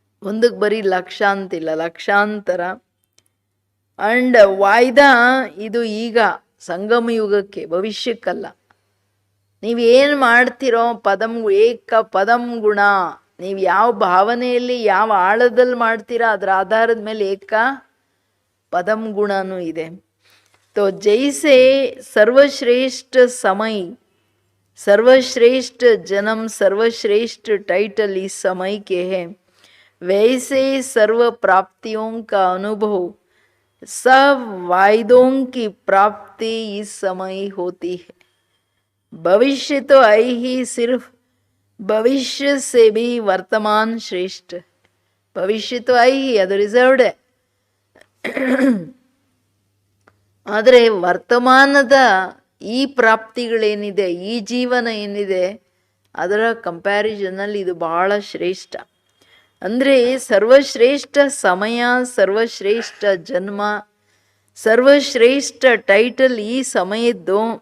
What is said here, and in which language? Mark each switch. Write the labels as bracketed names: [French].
[Kannada] 1ಕ್ಕೆ ಬರೀ ಲಕ್ಷ ಅಂತಿಲ್ಲ, ಲಕ್ಷಾಂತರ. ಅಂಡ್ ವಾಯ್ದಾ ಇದು ಈಗ ಸಂಗಮ ಯುಗಕ್ಕೆ, ಭವಿಷ್ಯಕ್ಕಲ್ಲ. ನೀವೇನು ಮಾಡ್ತಿರೋ ಏಕ ಪದಂ ಗುಣ, ನೀವು ಯಾವ ಭಾವನೆಯಲ್ಲಿ ಯಾವ ಆಳದಲ್ಲಿ ಮಾಡ್ತೀರಾ ಅದರ ಆಧಾರದ ಮೇಲೆ ಏಕ ಪದಂ ಗುಣನೂ ಇದೆ. [Hindi] तो जैसे सर्वश्रेष्ठ समय, सर्वश्रेष्ठ जन्म, सर्वश्रेष्ठ टाइटल इस समय के हैं, वैसे सर्व प्राप्तियों का अनुभव सब वायदों की प्राप्ति इस समय होती है। भविष्य तो आई ही, सिर्फ भविष्य से भी वर्तमान श्रेष्ठ। ಭವಿಷ್ಯ तो आई ही, [Kannada] ಅದು ರಿಸರ್ವ್ಡ್. ಆದರೆ ವರ್ತಮಾನದ ಈ ಪ್ರಾಪ್ತಿಗಳೇನಿದೆ, ಈ ಜೀವನ ಏನಿದೆ, ಅದರ ಕಂಪ್ಯಾರಿಸನಲ್ಲಿ ಇದು ಬಹಳ ಶ್ರೇಷ್ಠ. ಅಂದರೆ ಸರ್ವಶ್ರೇಷ್ಠ ಸಮಯ, ಸರ್ವಶ್ರೇಷ್ಠ ಜನ್ಮ, ಸರ್ವಶ್ರೇಷ್ಠ ಟೈಟಲ್ ಈ ಸಮಯದ್ದು.